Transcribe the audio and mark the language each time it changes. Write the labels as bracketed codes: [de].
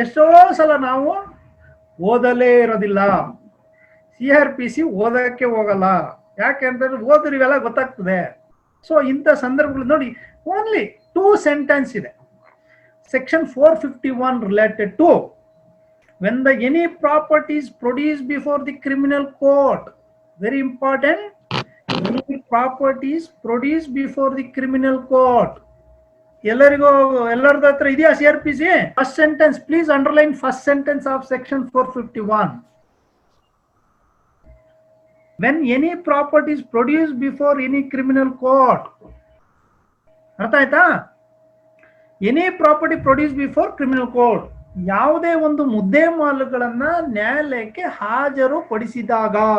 [kn] ಎಷ್ಟೋ ಸಲ ನಾವು ಓದಲೇ ಇರೋದಿಲ್ಲ, CRPC ಓದಕ್ಕೆ ಹೋಗಲ್ಲ. ಯಾಕೆಂತಂದ್ರೆ ಓದ್ರಿ ಇವೆಲ್ಲ ಗೊತ್ತಾಗ್ತದೆ. ಸೊ ಇಂಥ ಸಂದರ್ಭಗಳು ನೋಡಿ, ಓನ್ಲಿ 2 ಸೆಂಟೆನ್ಸ್ ಇದೆ. [en] Section 451 related to when any property is produced before the criminal court. Very important. Any property is produced before the criminal court. [kn] ಎಲ್ಲರದ ಹತ್ರ ಇದೆಯಾ [en] CRPC? First sentence, please underline first sentence of section 451. When any property is produced before any criminal court. [kn] ಅರ್ಥ ಆಯ್ತಾ? [en] Any property produce before criminal court. [kn] ಯಾವುದೇ ಒಂದು ಮುದ್ದೆ ಮಾಲುಗಳನ್ನ ನ್ಯಾಯಾಲಯಕ್ಕೆ ಹಾಜರು ಪಡಿಸಿದಾಗ.